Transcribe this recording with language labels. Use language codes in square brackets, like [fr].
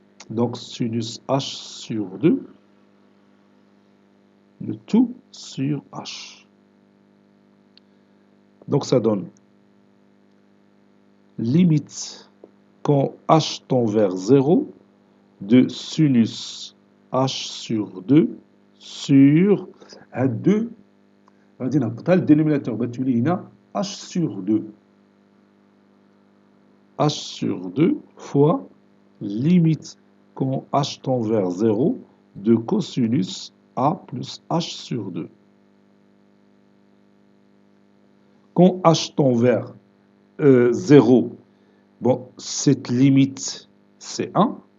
[fr] Donc sinus H sur 2, le tout sur H. Donc ça donne limite quand H tend vers 0 de sinus H sur 2 sur 2. [ar] غادي نهبطها للدينوميناتور بتولي هنا H sur 2. [fr] H sur 2 fois limite quand H tend vers 0 de cosinus A plus H sur 2. Quand H tend vers 0, bon, cette limite, c'est 1.